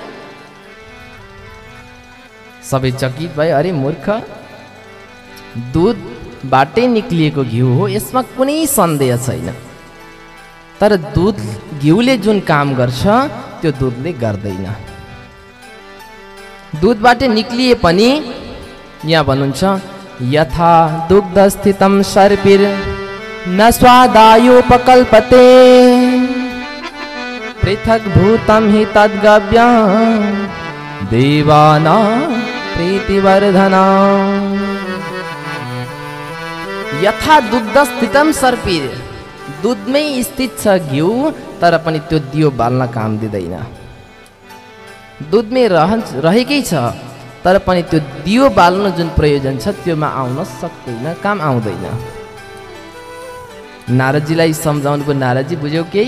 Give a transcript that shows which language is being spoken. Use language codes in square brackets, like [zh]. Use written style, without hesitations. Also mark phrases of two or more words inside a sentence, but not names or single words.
[ne] सबै चकित भए, अरे मूर्ख, दुधबाटै निक्लिएको घिउ हो, यसमा कुनै सन्देह छैन। तर दुध घिउले जुन काम गर्छ त्यो दुधले गर्दैन। दुधबाटै निक्लिए पनि यहाँ भन्नुहुन्छ [sa] यथा दुग्ध स्थितम सर्पिर न स्वादायोपकल्पते पृथक भूतम हि तद्गव्य देवाना प्रीतिवर्धना। यथा दुग्ध स्थितम सर्पिर, [ne] दुधमै स्थित छ घिउ, तर पनि त्यो दियो बाल्न काम दिँदैन। दुधमै रहेकै छ, तर पनि त्यो दियो बाल्न जुन प्रयोजन छ त्योमा आउन सक्दैन, काम आउँदैन। नारदजीलाई सम्झाउनु पो, नारदजी बुझ्यौ केही?